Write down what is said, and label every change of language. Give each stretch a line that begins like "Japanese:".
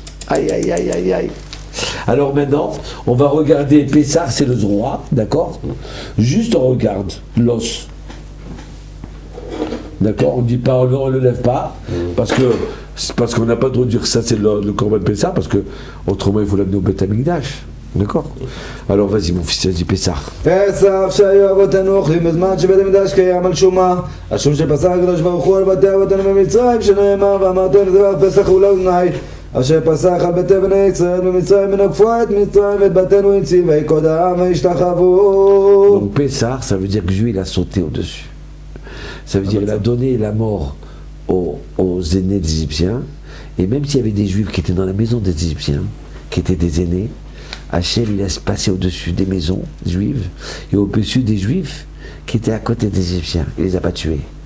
French: Aïe aïe aïe aïe aïe. Alors maintenant, on va regarder Pessah, c'est le roi, d'accord? Juste on regarde l'os. D'accord? On ne dit pas, on ne le lève pas, parce qu'on n'a pas le droit de dire que ça c'est le corban de Pessah, parce que autrement il faut l'amener au Beth Amikdash. D'accord? Alors vas-y mon fils, vas-y Pessah.
Hebrew: פסח שהיו אבותינו אוכלים בזמן שבית המקדש קיים על שומה, השום שפסח הקדוש ברוך הוא על בתי אבותינו במצרים, שנאמר ואמרתם זבח פסח הוא לאוזני, אשר פסח על בתי בני ישראל במצרים ונגפו את מצרים ואת בתינו הציב ויקוד העם וישתחוו.
French: Donc Pessah, ça veut dire que Dieu il a sauté au-dessus. Ça veut dire qu'il a donné la mort aux aînés des Égyptiens, et même s'il y avait des Juifs qui étaient dans la maison des Égyptiens, qui étaient des aînés, Hachem il laisse passer au-dessus des maisons juives et au-dessus des Juifs qui étaient à côté des Égyptiens. Il les a pas tués.